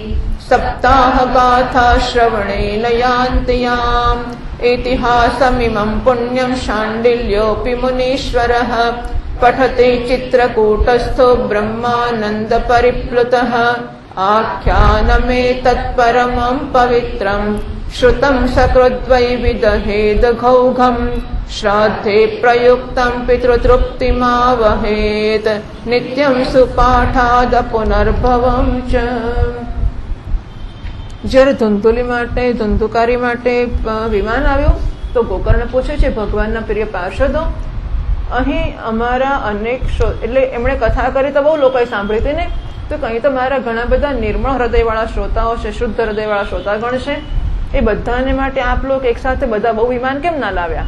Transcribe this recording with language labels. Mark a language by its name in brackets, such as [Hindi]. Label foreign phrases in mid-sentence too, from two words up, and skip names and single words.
[Sanskrit] सप्ताहगाथाश्रवणेन यान्ति याम् इतिहासमिमं पुण्यं शाण्डिल्योऽपि मुनीश्वरः पठति चित्रकूटस्थो ब्रह्मानन्दपरिप्लुतः आख्यानमेतत् परमं पवित्रं श्रुतं सकृद्वै विदहेद घौघं श्राद्धे प्रयुक्तं पितृतृप्तिमावहेत नित्यं सुपाठाद पुनर्भवं च। [Gujarati] જ્યારે ધુંધુલી માટે ધુંધુકારી માટે વિમાન આવ્યું તો ગોકર્ણ પૂછે છે ભગવાનના પ્રિય પાર્ષદો, અહીં અમારા અનેક એટલે એમણે કથા કરી તો બહુ લોકોએ સાંભળી હતી ને, તો કંઈ તો મારા ઘણા બધા નિર્મળ હૃદયવાળા શ્રોતાઓ છે, શુદ્ધ હૃદયવાળા શ્રોતાગણ છે, એ બધાને માટે આપ લોકો એક સાથે બધા બહુ વિમાન કેમ ના લાવ્યા?